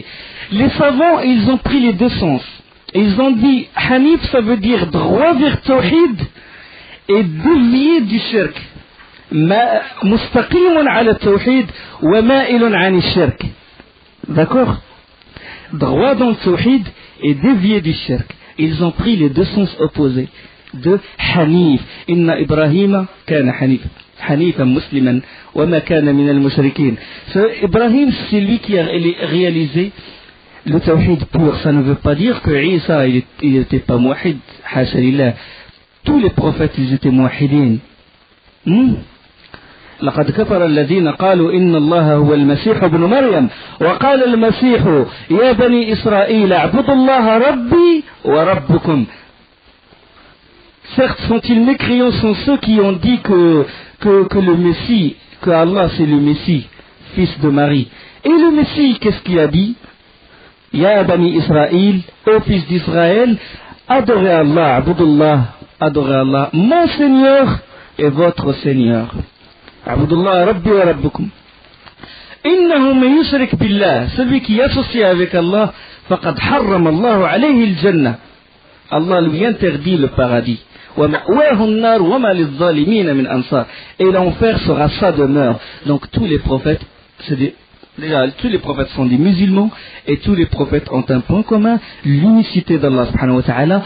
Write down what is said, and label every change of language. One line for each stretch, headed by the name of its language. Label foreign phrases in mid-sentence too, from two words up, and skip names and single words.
French: Les savants, ils ont pris les deux sens. Ils ont dit, Hanif, ça veut dire droit vers Tawhid et dévié du shirk.
Arabic: مستقيم على التوحيد ومائل عن الشرك.
French: D'accord? Droit dans le Tawhid et dévié du shirk. Ils ont pris les deux sens opposés de Hanif.
Arabic: إن إبراهيم كان حنيف. حنيفا مسلما وما كان من المشركين.
French: Ibrahim, c'est lui qui a réalisé le Tawhid pur. Ça ne veut pas dire que Isa, il n'était pas mouahid.
Arabic: حاشا لله.
French: Tous les prophètes, ils étaient mouahidin.
Arabic: لقد كفر الذين قالوا إن الله هو المسيح ابن مريم وقال المسيح يا بني إسرائيل اعبدوا الله ربي وربكم.
French: Certes, sont-ils mécréants, sont ceux qui ont dit que le Messie, que Allah c'est le Messie, fils de Marie. Et le Messie, qu'est-ce qu'il a dit?
Arabic: يا بني إسرائيل,
French: ô fils d'Israël, adorez Allah, abudullah, adorez Allah, mon Seigneur et votre Seigneur.
Arabic: اعبدوا الله ربي وربكم. إنه من يشرك بالله,
French: celui qui associe avec Allah,
Arabic: فقد حرم الله عليه الجنة.
French: Allah lui interdit le paradis. Et l'enfer sera sa demeure. Donc tous les prophètes, déjà tous les prophètes sont des musulmans et tous les prophètes ont un point commun, l'unicité d'Allah
Arabic: سبحانه وتعالى.